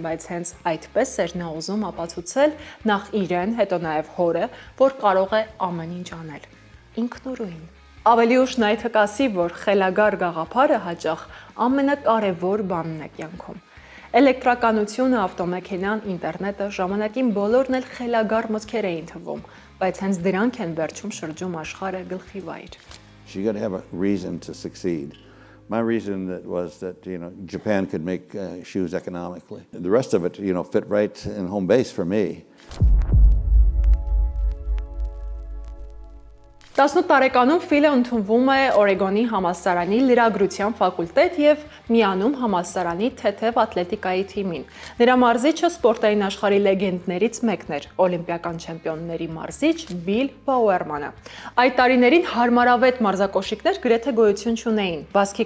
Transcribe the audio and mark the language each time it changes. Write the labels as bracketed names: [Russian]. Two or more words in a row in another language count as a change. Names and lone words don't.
[Armenian] բայց հենց այդպես էր նա ուզում ապացուցել նախ իրեն, հետո նաև հորը, որ կարող է ամեն ինչ անել։ Ինքնուրույն։ Ավելի ուշ նա կասի, որ խելագար գաղափարը հաճախ ամենակարևոր բանն է կյանքում։ Էլեկտրականությունը, ավտոմեքենան, ինտերնետը ժամանակին բոլորն էլ խելագար մտքեր էին թվում, բայց հենց դրանք են վերջում շրջում աշխարհը գլխի վայր։ [English] You got to have a reason to succeed. My reason was that Japan could make shoes economically. The rest of it fit right in home base for me. [Armenian] 18 տարեկանում Ֆիլը ընդունվում է Օրեգոնի համալսարանի լրագրության ֆակուլտետ եւ միանում համալսարանի թեթև ատլետիկայի թիմին։ Նրա մարզիչը սպորտային աշխարհի լեգենդներից մեկն էր, օլիմպիական չեմպիոնների մարզիչ Բիլ Բաուերմանը։ Այդ տարիներին հարմարավետ մարզակոշիկներ գրեթե գոյություն չունեին։ Բասկի